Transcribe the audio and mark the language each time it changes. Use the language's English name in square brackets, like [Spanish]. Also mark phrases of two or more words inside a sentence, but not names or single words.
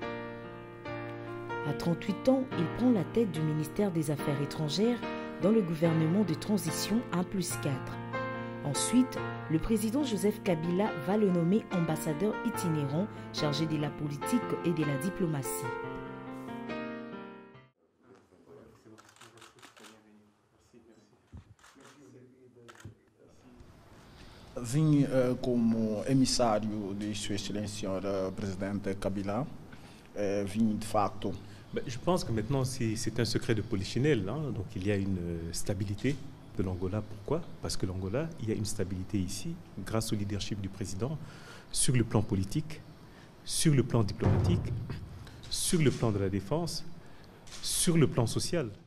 [French] À 38 ans, il prend la tête du ministère des Affaires étrangères dans le gouvernement de transition 1+4. Ensuite, le président Joseph Kabila va le nommer ambassadeur itinérant chargé de la politique et de la diplomatie. [Portuguese] Vim como emissário de Sua Excelência Presidente Kabila. Vim de facto. [French] Je pense que maintenant c'est un secret de polichinelle, hein? Donc il y a une stabilité de l'Angola. Pourquoi? Parce que l'Angola, il y a une stabilité ici grâce au leadership du président sur le plan politique, sur le plan diplomatique, sur le plan de la défense, sur le plan social.